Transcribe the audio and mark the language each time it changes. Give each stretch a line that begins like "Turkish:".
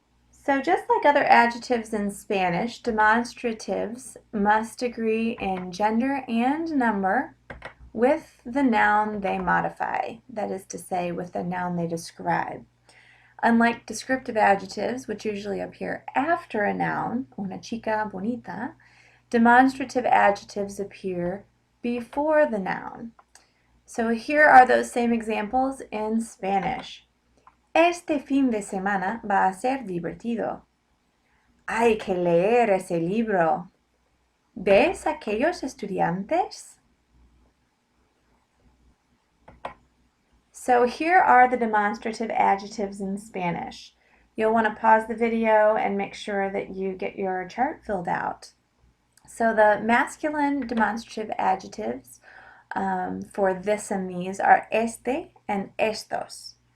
English: So just like other adjectives in Spanish, demonstratives must agree in gender and number with the noun they modify, that is to say, with the noun they describe. Unlike descriptive adjectives, which usually appear after a noun,
Spanish: una chica bonita,
English: demonstrative adjectives appear before the noun. So here are those same examples in Spanish.
Spanish: Este fin de semana va a ser divertido. Hay que leer ese libro. ¿Ves aquellos estudiantes?
English: So here are the demonstrative adjectives in Spanish. You'll want to pause the video and make sure that you get your chart filled out. So the masculine demonstrative adjectives for this and these are este and estos.